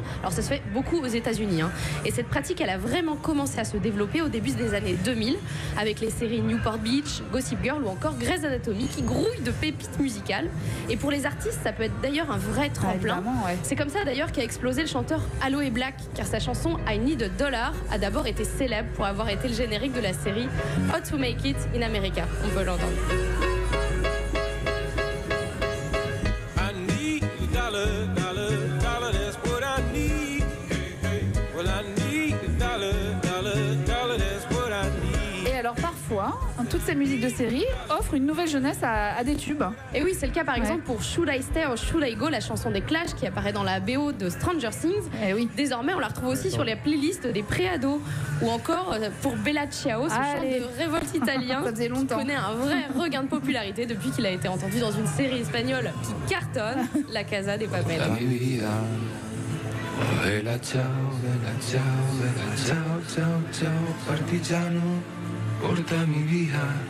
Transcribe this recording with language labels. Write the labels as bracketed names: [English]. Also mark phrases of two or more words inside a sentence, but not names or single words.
[French] Alors ça se fait beaucoup aux États-Unis. Et cette pratique, elle a vraiment commencé à se développer au début des années 2000 avec les séries Newport Beach, Gossip Girl ou encore Grey's Anatomy qui grouillent de pépites musicales. Et pour les artistes, ça peut être d'ailleurs un vrai tremplin. C'est comme ça d'ailleurs qu'a explosé le chanteur Aloe Black, car sa chanson I Need a Dollar a d'abord été célèbre pour avoir été le générique de la série How to Make It in America. On peut l'entendre. [English] I need a dollar, dollar, dollar, that's what I need. Well, I need a dollar, dollar, dollar, that's what I need. [French] Et alors parfois, toutes ces musiques de série offrent une nouvelle jeunesse à des tubes. Et oui, c'est le cas par exemple pour Should I Stay or Should I Go, la chanson des Clash qui apparaît dans la BO de Stranger Things. Et oui. Désormais, on la retrouve aussi sur les playlists des préados. Ou encore pour Bella Ciao, ce chant de révolte italien qui connaît un vrai regain de popularité depuis qu'il a été entendu dans une série espagnole qui cartonne, La Casa de Papel. [Italian] Bella ciao, bella ciao, bella ciao, ciao, ciao, partigiano, portami via.